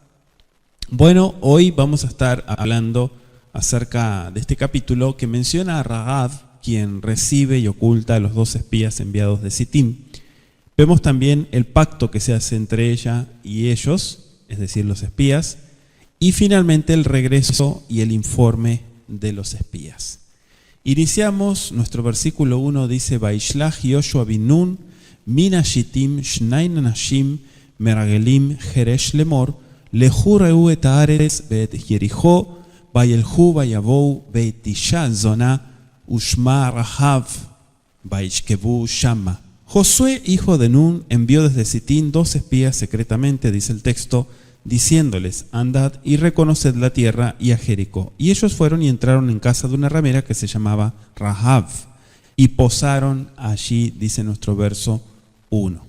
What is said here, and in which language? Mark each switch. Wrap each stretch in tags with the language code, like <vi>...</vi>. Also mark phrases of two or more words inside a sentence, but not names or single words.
<es>Bueno, hoy vamos a estar hablando acerca de este capítulo que menciona a Rahab, quien recibe y oculta a los dos espías enviados de Sittim. Vemos también el pacto que se hace entre ella y ellos, es decir, los espías, y finalmente el regreso y el informe de los espías. Iniciamos, nuestro versículo 1 dice:</es> <he>וישלח יהושע בן נון מן השטים שנים אנשים מרגלים חרש לאמר לכו ראו את הארץ ואת יריחו וילכו ויבאו בית אשה זונה ושמה רחב וישכבו שמה.</he> <es>Josué, hijo de Nun, envió desde Sittim 2 espías secretamente, dice el texto, diciéndoles: andad y reconoced la tierra y a Jericó. Y ellos fueron y entraron en casa de una ramera que se llamaba Rahab, y posaron allí, dice nuestro verso 1.</es>